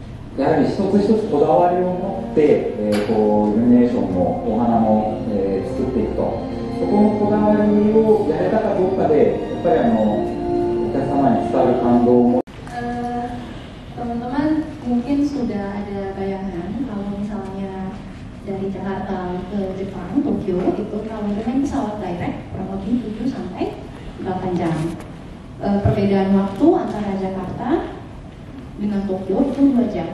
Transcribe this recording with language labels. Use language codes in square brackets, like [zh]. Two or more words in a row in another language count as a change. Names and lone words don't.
[ja] やはり一つ一つこだわりを持って、こうイルミネーションもお花も、作っていくと、そこのこだわりをやれたかどうかでやっぱりお客様に伝わる感動も。 [id] Teman-teman mungkin sudah ada bayangan kalau misalnya dari Jakarta ke Jepang, Tokyo itu kalau dengan pesawat direct kurang lebih 7 sampai 8 jam. Perbedaan waktu antara Jakarta dengan Tokyo itu 2 jam.